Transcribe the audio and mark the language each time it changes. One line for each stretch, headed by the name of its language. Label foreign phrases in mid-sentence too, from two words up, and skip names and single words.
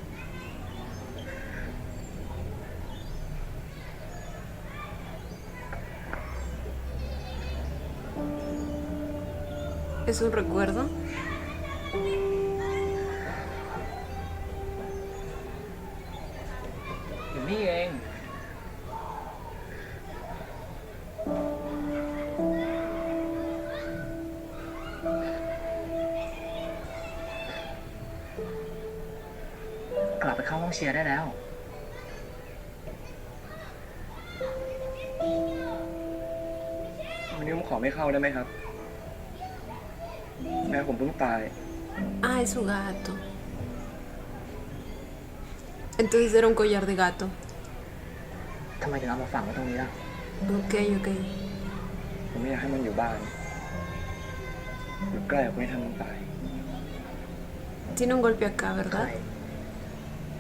Spanish: ¿Es un recuerdo? Bien.
Thai: กลับไปเข้าห้องเชียร์ได้แล้ว วันนี้ผมขอไม่เข้าได้ไหมครับ แม่ผมเพิ่งตาย
Spanish: Ah, es su gato. Entonces era un collar de gato.
Thai: ทำไมถึงเอามาฝังไว้ตรงนี้ล่ะ
Spanish: Ok, ok.
Thai: ผมไม่อยากให้มันอยู่บ้าน อยู่ใกล้กับไม่ทำมันตาย
Spanish: Tiene un golpe acá, ¿verdad?